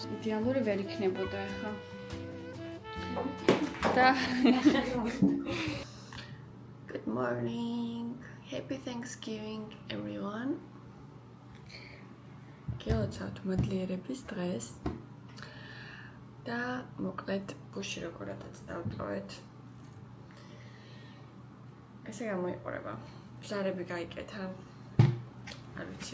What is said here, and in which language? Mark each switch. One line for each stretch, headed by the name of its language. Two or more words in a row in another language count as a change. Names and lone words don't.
Georgian: იდეალური ვერ იქნებოდა ახლა.
English: Good morning. Happy Thanksgiving everyone.
Georgian: გელოცავთ მადლიერების დღეს. და მოკლედ ბუში როგორადაც დავტოვეთ. ესე გამოიყურება. ბზარები გაიკეთა. არ ვიცი.